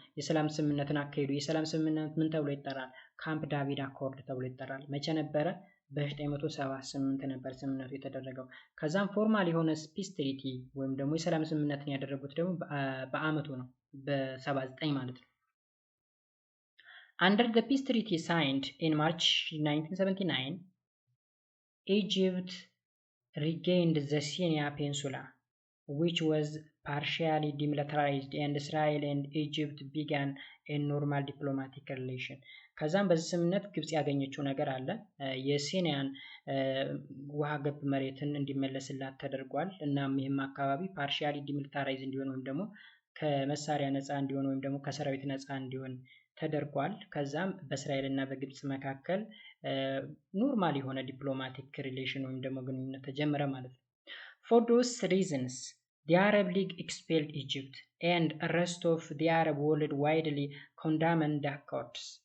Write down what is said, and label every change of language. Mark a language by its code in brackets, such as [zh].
[am] የሰላም ስምምነትን አካሄዱ። የሰላም ስምምነት ምን ተብሎ ይጠራል? ካምፕ ዳቪድ አኮርድ ተብሎ ይጠራል። መቼ ነበረ? በ1978 ነበር ስምምነቱ የተደረገው። ከዛም ፎርማል የሆነ [en] ፒስ ትሪቲ [am] ወይም ደግሞ የሰላም ስምምነትን ያደረጉት ደግሞ በአመቱ ነው፣ በ79 ማለት ነው። [en] Under the peace treaty signed in March 1979, Egypt regained the Sinai Peninsula, which was partially demilitarized, and Israel and Egypt began a normal diplomatic relation. [am] ከዛም በዚህ ስምምነት ግብጽ ያገኘችው ነገር አለ። የሲናያን ውሃ ገብ መሬትን እንዲመለስላት ተደርጓል። እናም ይህም አካባቢ ፓርሻሊ ዲሚሊታራይዝ እንዲሆን ወይም ደግሞ ከመሳሪያ ነፃ እንዲሆን ወይም ደግሞ ከሰራዊት ነፃ እንዲሆን ተደርጓል። ከዛም በእስራኤል እና በግብጽ መካከል ኖርማል የሆነ ዲፕሎማቲክ ሪሌሽን ወይም ደግሞ ግንኙነት ተጀመረ ማለት ነው። [en] For those reasons, the Arab League expelled Egypt, and the rest of the Arab world widely condemned the accords.